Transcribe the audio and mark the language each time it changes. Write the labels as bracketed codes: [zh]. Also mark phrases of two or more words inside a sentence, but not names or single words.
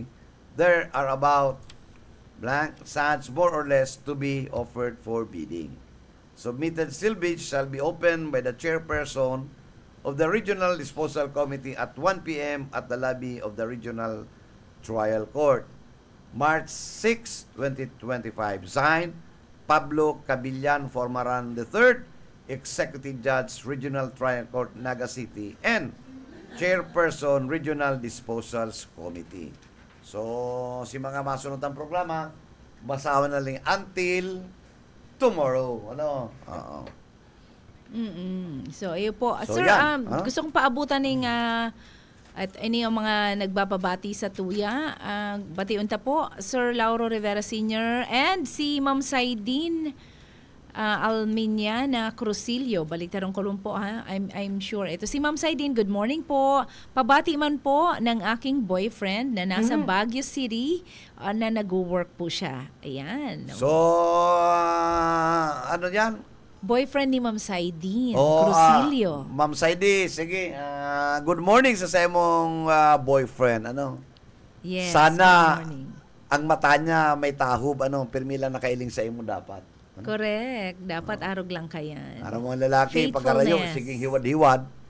[en] There are about blank such more or less to be offered for bidding. Submitted sealed bids shall be opened by the chairperson of the Regional Disposal Committee at 1 p.m. at the lobby of the Regional Trial Court. March 6, 2025. Signed, Pablo Cabillan Formaran III, Executive Judge, Regional Trial Court, Naga City, and Chairperson, Regional Disposals Committee. [bik] So, si mga masunod ang programa, basahan na lang until tomorrow. Oo. So, ayun po. So, Sir, yan, gusto kong paabutan ng at ini yung mga nagbababati sa tuya. Batiunta po, Sir Lauro Rivera Sr. and si Ma'am Saidin Alminiana Crucillo. Baliktarong kolum po ha. [en] I'm sure. [tl] Ito si Ma'am Saidin, [en] good morning [tl] po. Pabati man po ng aking boyfriend na nasa Baguio City na nag-work po siya. Ayan. So, ano yan? Boyfriend ni Ma'am Saidin Crucillo. Ma'am Saidi, sige. [en] Good morning [bik] sa mong boyfriend. [en] Yes, [bik] sana good morning. ang mata niya may tahob. Pirmila na kailing sa imo dapat. Correct. Dapat arog lang kayan. Para mga lalaki, pagkarayo, sige hiwad-hiwad.